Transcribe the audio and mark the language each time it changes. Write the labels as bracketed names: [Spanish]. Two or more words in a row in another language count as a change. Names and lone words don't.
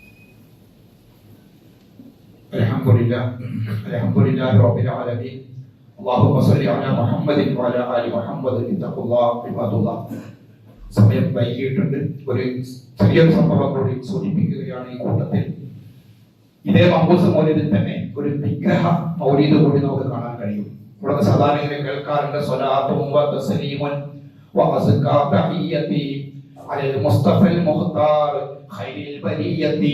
[Arabic] الحمد لله رب العالمين. اللهم صل على محمد وعلى آل محمد اتقوا الله عباد الله. [Malayalam] സമയം വൈകിയിട്ടുണ്ട്. ഒരു ചെറിയ സംഭവം കൂടി സൂചിപ്പിക്കുകയാണ് ഈ കൂട്ടത്തിൽ. ഇതേ മഹ്ബൂസ് മൗലിദിൽ തന്നെ ഒരു വിഗ്രഹ മൗലിദ് കൂടി നമുക്ക് കാണാൻ കഴിയും. ഇവിടെ സാധാരണ ഇങ്ങനെ കേൾക്കാറുണ്ട് [Arabic] صلاة وتسليم وأزكى تحية على المصطفى المختار خير البرية.